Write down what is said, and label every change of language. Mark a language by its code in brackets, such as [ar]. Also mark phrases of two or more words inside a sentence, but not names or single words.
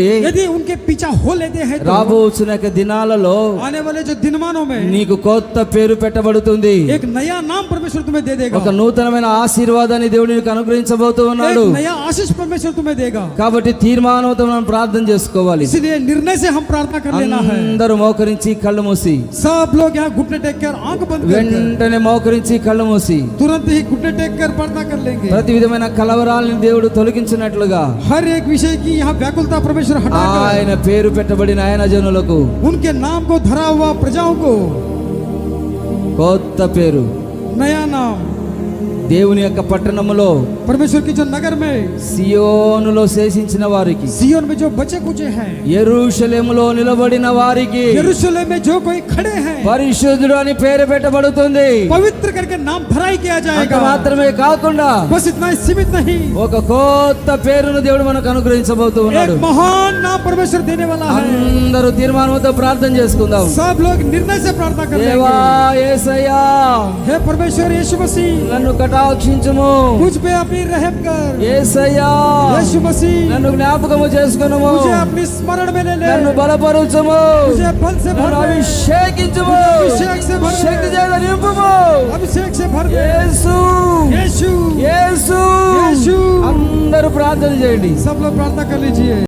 [hi] यदि उनके पीछा हो लेते हैं तो [te] రాబోతున్న యొక్క దినాలలో [hi] आने वाले जो दिनमानों में [te] నీకు కొత్త పేరు పెట్టబడుతుంది. [hi] एक नया नाम परमेश्वर तुम्हें दे देगा, [te] ఒక నూతనమైన ఆశీర్వాదాన్ని దేవుడు నీకు అనుగ్రహించబోతూ ఉన్నాడు. [hi] एक नया आशीष परमेश्वर तुम्हें देगा। [te] కాబట్టి తీర్మానంతో మనం ప్రార్థన చేసుకోవాలి. [hi] इसलिए निर्णय से हम प्रार्थना कर लेना है। [te] అందరూ మోకరించి కళ్ళు మూసి, [hi] सब लोग यहाँ घुटने टेक कर आंख बंद कर [te] వెంటనే మోకరించి కళ్ళు మూసి [hi] तुरंत ही घुटने टेक कर प्रार्थना कर लेंगे। [te] ప్రతి విధమైన కలవరాలను దేవుడు తొలగించినట్లుగా [hi] हर एक विषय की यहाँ व्याकुलता परमेश्वर हटाकर [te] ఆయన పేరు పెట్టబడిన ఆయన జనులకు [hi] उनके नाम को धरा हुआ प्रजाओं को [te] కొత్త పేరు, [hi] नया नाम [te] దేవుని యొక్క పట్టణములో [hi] परमेश्वर की जो नगर में [te] సియోనులో శేషించిన వారికి, [hi] सिय्योन में जो बचे कुचे हैं, [te] యెరూషలేములో నిలబడిన వారికి [hi] यरूशलेम में जो कोई खड़े हैं, [te] పరిశుద్ధుడు అని పేరు పెట్టబడుతుంది. [hi] पवित्र करके नाम धराई किया [te] అంత [hi] जाएगा। [te] మాత్రమే కాకుండా [hi] बस इतना ही सीमित नहीं, [te] ఒక కొత్త పేరును దేవుడు మనకు అనుగ్రహించబోతూ ఉన్నాడు. [hi] एक महान नाम परमेश्वर देने वाला है। [te] అందరూ తీర్మానంతో ప్రార్థన చేసుకుందాం. [hi] सब लोग निर्णय से प्रार्थना कर [te] దేవా [hi] लेंगे। [te] యేసయ్యా, [hi] हे परमेश्वर यीशु मसीह, [te] నన్ను కటాక్షించుము. [hi] मुझ पे अपनी रहम कर। [te] యేసయ్యా, [hi] यीशु मसीह, [te] నన్ను జ్ఞాపకము చేసుకొనుము. [hi] मुझे अपनी स्मरण में ले ले, [te] నన్ను బలపరుచుము. [hi] मुझे बल से भर [te] నన్ను [hi] दे, [te] అభిషేకించుము. [hi] अभिषेक से भर दे, [te] శక్తి చేత నింపుము. [hi] अभिषेक से भर दे। [te] యేసు, [hi] यीशु, [te] యేసు. యేసు. అందరూ ప్రార్థన చేయండి. [hi] सब लोग प्रार्थना कर लीजिए।